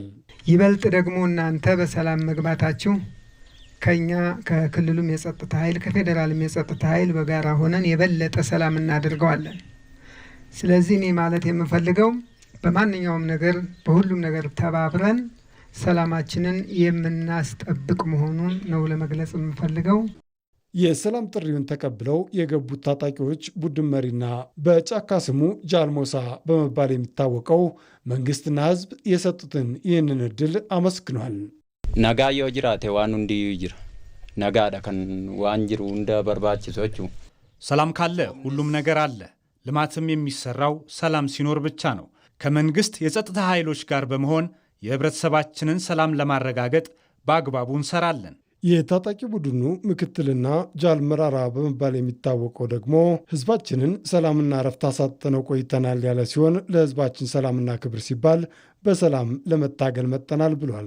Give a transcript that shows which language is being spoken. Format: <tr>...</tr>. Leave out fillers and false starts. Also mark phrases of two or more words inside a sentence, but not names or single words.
<am>ይበልጥ ደግሞ እናንተ በሰላም መግባታችሁ ከኛ ከክልሉም የጸጥታ ኃይል ከፌዴራልም የጸጥታ ኃይል በጋራ ሆነን የበለጠ ሰላም እናደርገዋለን። ስለዚህ እኔ ማለት የምፈልገው በማንኛውም ነገር በሁሉም ነገር ተባብረን ሰላማችንን የምናስጠብቅ መሆኑን ነው ለመግለጽ የምፈልገው። የሰላም ጥሪውን ተቀብለው የገቡት ታጣቂዎች ቡድን መሪና በጫካ ስሙ ጃልሞሳ በመባል የሚታወቀው መንግስትና ህዝብ የሰጡትን ይህንን እድል አመስግኗል።</am> <om>ነጋ yoo jiraate waan hundiyyuu jira nagaadha kan waan jiru hunda barbaachisoቹ</om> <am>ሰላም ካለ ሁሉም ነገር አለ። ልማትም የሚሰራው ሰላም ሲኖር ብቻ ነው። ከመንግስት የጸጥታ ኃይሎች ጋር በመሆን የህብረተሰባችንን ሰላም ለማረጋገጥ በአግባቡ እንሰራለን። የታጣቂ ቡድኑ ምክትልና ጃል መራራ በመባል የሚታወቀው ደግሞ ህዝባችንን ሰላምና ረፍት አሳጥተነው ቆይተናል ያለ ሲሆን ለህዝባችን ሰላምና ክብር ሲባል በሰላም ለመታገል መጠናል ብሏል።</am>